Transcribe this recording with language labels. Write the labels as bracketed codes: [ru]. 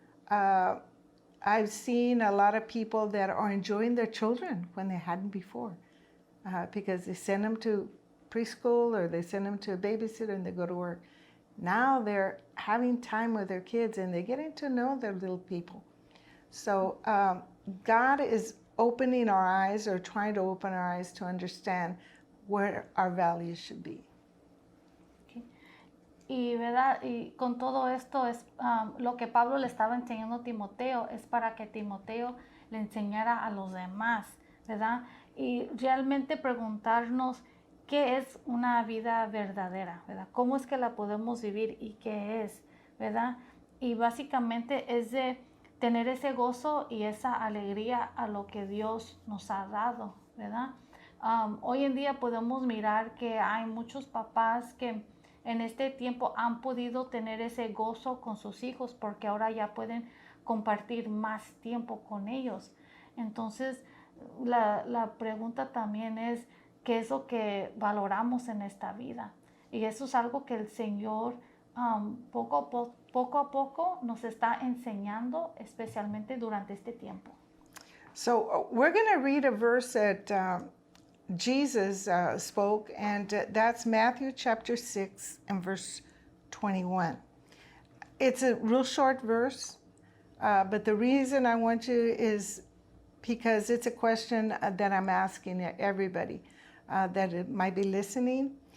[en] I've seen a lot of people that are enjoying their children when they hadn't before, because they send them to preschool or they send them to a babysitter and they go to work. Now they're having time with their kids and they're getting to know their little people. So God is opening our eyes, or trying to open our eyes to understand where our values should be. [es] Okay. Y, ¿verdad? Y con todo esto es lo que Pablo le estaba enseñando a Timoteo, es para que Timoteo le enseñara a los demás, ¿verdad? Y realmente preguntarnos qué es una vida verdadera, ¿verdad? ¿Cómo es que la podemos vivir y qué es, ¿verdad? Y básicamente es de tener ese gozo y esa alegría a lo que Dios nos ha dado, ¿verdad? Hoy en día podemos mirar que hay muchos papás que en este tiempo han podido tener ese gozo con sus hijos porque ahora ya pueden compartir más tiempo con ellos. Entonces, la pregunta también es, ¿qué es lo que valoramos en esta vida? Y eso es algo que el Señor poco a poco nos está enseñando, especialmente durante este tiempo. [en] So we're going to read a verse that Jesus spoke, and that's Matthew chapter 6 and verse 21. It's a real short verse, but the reason I want to is because it's a question that I'm asking everybody that it might be listening.